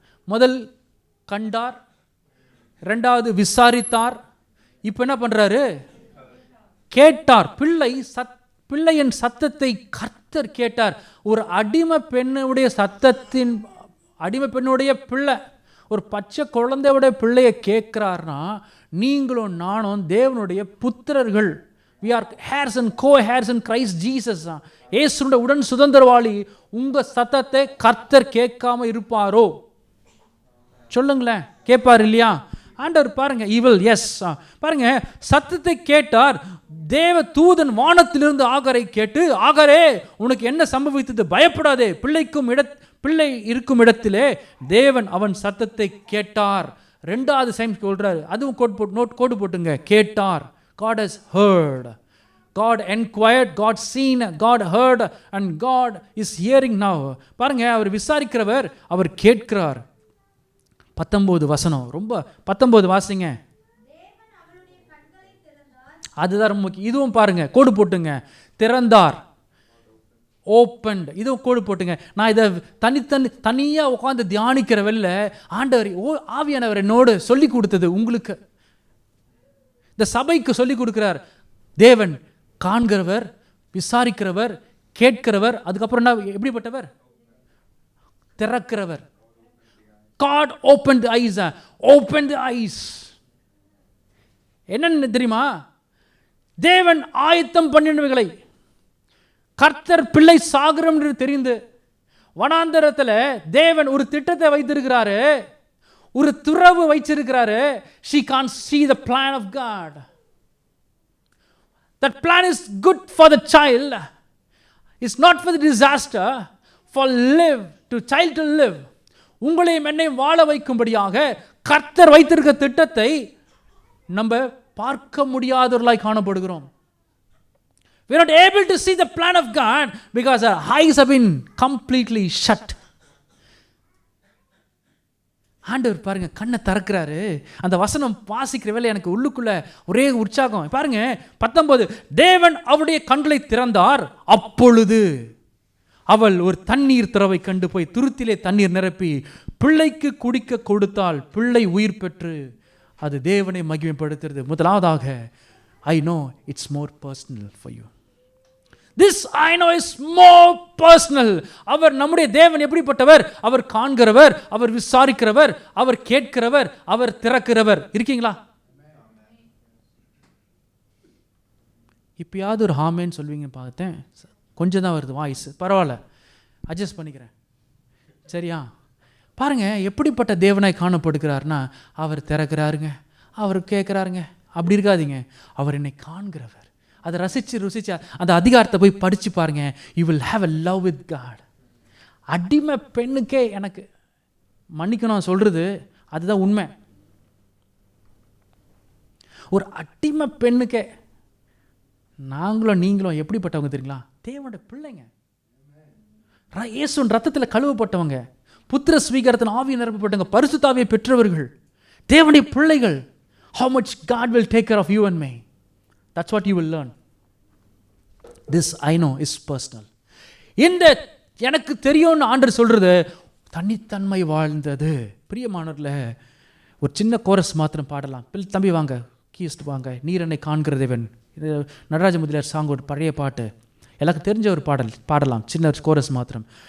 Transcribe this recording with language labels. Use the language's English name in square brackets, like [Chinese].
[Tamil] முதல் கண்டார், ரெண்டாவது விசாரித்தார், இப்போ என்ன பண்றாரு? கேட்டார். பிள்ளையின் சத்தத்தை கர்த்தர் கேட்டார். ஒரு அடிமை பெண்ணுடைய சத்தத்தின், அடிமை பெண்ணுடைய பிள்ளை, ஒரு பச்சை குழந்தையுடைய பிள்ளைய கேட்கிறார்னா, நீங்களும் நானும் தேவனுடைய புத்திரர்கள். [English] we are heirs and co-heirs in Christ Jesus. [Tamil] இயேசுவுடைய உடன் சுதந்திரவாளி. உங்க சத்தத்தை கர்த்தர் கேட்காம இருப்பாரோ? சொல்லுங்களேன், கேட்பார் இல்லையா? ஆண்டவர் பாருங்க, இவள் எஸ் பாருங்க, சத்தத்தை கேட்டார். தேவ தூதன் வானத்திலிருந்து ஆகாரை கேட்டு, ஆகாரே உனக்கு என்ன சம்பவித்தது, பயப்படாதே, பிள்ளை இருக்கும் இடத்திலே தேவன் அவன் சத்தத்தை கேட்டார். ரெண்டாவது சைம் சொல்றாரு, அதுவும் கோடு போட்டுங்க, கேட்டார். [English] God has heard, God inquired, God seen, God heard and God is hearing now. [Tamil] பாருங்க, அவர் விசாரிக்கிறவர், அவர் கேட்கிறார். 19 வசனம், ரொம்ப 19 வாசிங்க. அதுதான் ரொம்ப முக்கியம். இதுவும் பாருங்க, கோடு போட்டுங்க, திறந்தார், ஓப்பன்ட், இதுவும் கோடு போட்டுங்க. நான் இதை தனியாக உட்காந்து தியானிக்கிற வெளில ஆண்டவர் ஆவியானவர் என்னோடு சொல்லி கொடுத்தது உங்களுக்கு, இந்த சபைக்கு சொல்லி கொடுக்கிறார். தேவன் காண்கிறவர், விசாரிக்கிறவர், கேட்கிறவர், அதுக்கப்புறம் என்ன, எப்படிப்பட்டவர், திறக்கிறவர். [English] God opened the eyes. Opened the eyes. [Tamil] என்ன தெரியுமா? தேவன் ஆயத்தம் பண்ணினவைகளை, கர்த்தர் பிள்ளை சாகரம் என்று தெரிந்து வனாந்தரத்தில் தேவன் ஒரு திட்டத்தை வைத்திருக்கிறாரு, ஒரு துறவு வைச்சிருக்கிறாரு. [English] She can't see the plan of God. That plan is good for the child. It's not for the disaster. For live, to child to live. [Tamil] உங்களையும் என்னையும் வாழ வைக்கும்படியாக கர்த்தர் வைத்திருக்க திட்டத்தை நம்ம பார்க்க முடியாதவர்களாய் காணப்படுகிறோம். [English] We are not able to see the plan of God because our eyes have been completely shut. [Tamil] ஆண்டவர் பாருங்க கண்ணை திறக்கிறாரு. அந்த வசனம் வாசிக்கிற வேலை எனக்கு உள்ளுக்குள்ள ஒரே உற்சாகம். பாருங்க 19, தேவன் அவருடைய கண்களை திறந்தார். அப்பொழுது அவள் ஒரு தண்ணீர் திறவை கண்டு போய் துருத்திலே தண்ணீர் நிரப்பி பிள்ளைக்கு குடிக்க கொடுத்தால் பிள்ளை உயிர் பெற்று அது தேவனை மகிமைப்படுத்துறது. [English] முதலாவதாக, I know it's more personal for you. This I know is more personal. [Tamil] அவர் நம்முடைய தேவன் எப்படிப்பட்டவர்? அவர் காண்கிறவர், அவர் விசாரிக்கிறவர், அவர் கேட்கிறவர், அவர் திறக்கிறவர். இருக்கீங்களா? இப்பயாவது ஒரு ஹாமேன்னு சொல்வீங்க பார்த்தேன். கொஞ்சம் தான் வருது வாய்ஸ், பரவாயில்ல, அட்ஜஸ்ட் பண்ணிக்கிறேன், சரியா? பாருங்க எப்படிப்பட்ட தேவனாய் காணப்படுகிறார்னா, அவர் திறக்கிறாருங்க, அவர் கேட்குறாருங்க. அப்படி இருக்காதீங்க, அவர் என்னை காண்கிறவர். அதை ருசிச்சு அந்த அதிகாரத்தை போய் படித்து பாருங்க. [English] You will have a love with God. [Tamil] அடிமை பெண்ணுக்கே எனக்கு மன்னிக்கணும் சொல்கிறது அதுதான் உண்மை. ஒரு அடிமை பெண்ணுக்கே நாங்களும் நீங்களும் எப்படிப்பட்டவங்க தெரியுங்களா? தேவனுடைய பிள்ளைங்க, இயேசுவின் ரத்தத்தில் கழுவப்பட்டவங்க, புத்திர ஸ்வீகாரத்தின் ஆவியை நிரப்பப்பட்டவங்க, பரிசுத்த ஆவியை பெற்றவர்கள், தேவனுடைய பிள்ளைகள். [English] How much God will take care of you and me. That's what you will learn. This I know is personal. [Tamil] இந்த எனக்கு தெரியும்னு ஆண்டவர் சொல்றது தனித்தன்மை வாழ்ந்தது. பிரியமானவர்களே, ஒரு சின்ன கோரஸ் மாத்திரம் பாடலாம். தம்பி வாங்க, கீஸ்ட் வாங்க. நீர் என்னை காண்கிற தேவன், இது நடராஜ முதலியார் சாங், ஒரு பழைய பாட்டு, எனக்கு தெரிஞ்ச ஒரு பாடலாம். சின்ன கோரஸ் மாத்திரம்.